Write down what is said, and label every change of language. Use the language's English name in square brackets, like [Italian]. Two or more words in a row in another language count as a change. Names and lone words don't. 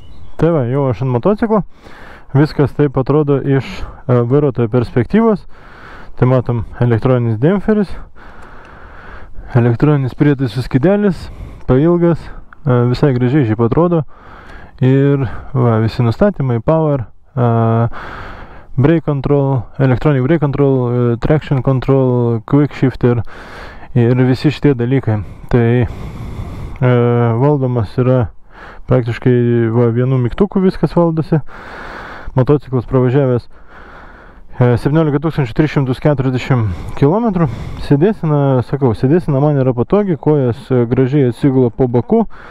[Lithuanian] Tai va, jau aš ant motociklo. Viskas taip atrodo iš vairuotojo perspektyvos. Tai matom elektroninis dempferis, elektroninis prietaisų skydelis, pailgas, visai gražiai šiaip atrodo. Ir va, visi nustatymai, [English] power, brake control, electronic brake control, traction control, quick shifter [Lithuanian] ir visi šitie dalykai. Tai valdomas yra praktiškai va, vienu mygtuku viskas valdosi. Motociklas pravažiavęs 17 340 km. Sėdėsina, sakau, sėdėsina man yra patogi, kojas gražiai atsigula po baku.